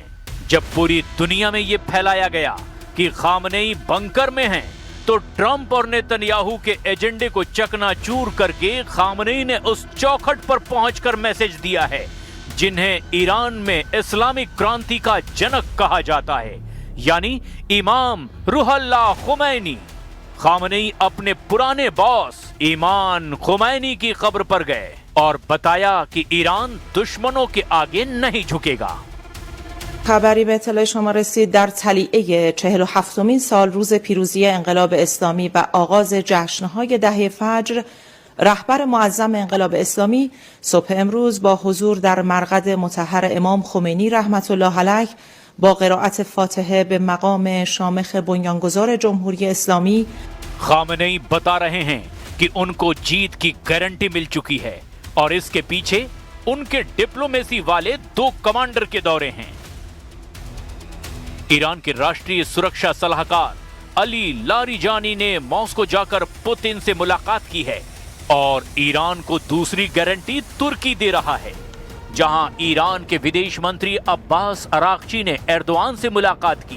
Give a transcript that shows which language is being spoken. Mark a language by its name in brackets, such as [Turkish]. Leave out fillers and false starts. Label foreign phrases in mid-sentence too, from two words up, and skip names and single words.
[Hindi] जब पूरी दुनिया में यह फैलाया गया कि खामनेई बंकर में हैं, तो ट्रंप और नेतन्याहू के एजेंडे को चकनाचूर करके खामनेई ने उस चौखट पर पहुंचकर मैसेज दिया है जिन्हें ईरान में इस्लामिक क्रांति का जनक कहा जाता है, यानी इमाम रुहुल्लाह खुमैनी। खामनेई अपने पुराने बॉस इमाम खुमैनी की कब्र पर गए और बताया कि ईरान दुश्मनों के आगे नहीं झुकेगा। [Persian] خبری به اطلاع شما رسید در طلیعه 47مین سال روز پیروزی انقلاب اسلامی و آغاز جشن‌های دهه فجر، رهبر معظم انقلاب اسلامی صبح امروز با حضور در مرقد مطهر امام خمینی رحمت الله علیه با قرائت فاتحه به مقام شامخ بنیانگذار جمهوری اسلامی [Hindi] खामनेई बता रहे हैं कि उनको जीत की गारंटी मिल चुकी है और इसके पीछे उनके डिप्लोमेसी वाले 2 कमांडर के दौरे हैं। ईरान के राष्ट्रीय सुरक्षा सलाहकार अली लारिजानी ने मॉस्को जाकर पुतिन से मुलाकात की है और ईरान को दूसरी गारंटी तुर्की दे रहा है, जहां ईरान के विदेश मंत्री अब्बास अरागची ने एर्दोआन से मुलाकात की।